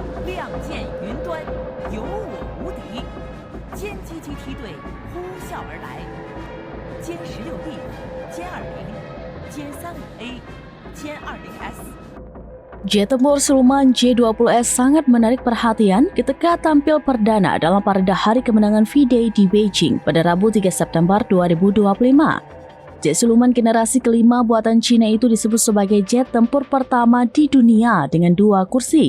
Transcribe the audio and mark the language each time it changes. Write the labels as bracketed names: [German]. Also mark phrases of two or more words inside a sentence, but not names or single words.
[Chinese] 亮剑云端，有我无敌。歼击机梯队呼啸而来，歼16D、歼20、歼35A、歼 20S。 [Indonesian] Jet tempur siluman J-20S sangat menarik perhatian ketika tampil perdana dalam parade Hari Kemenangan V-Day di Beijing pada Rabu 3 September 2025. Jet siluman generasi kelima buatan Cina itu disebut sebagai jet tempur pertama di dunia dengan 2 kursi.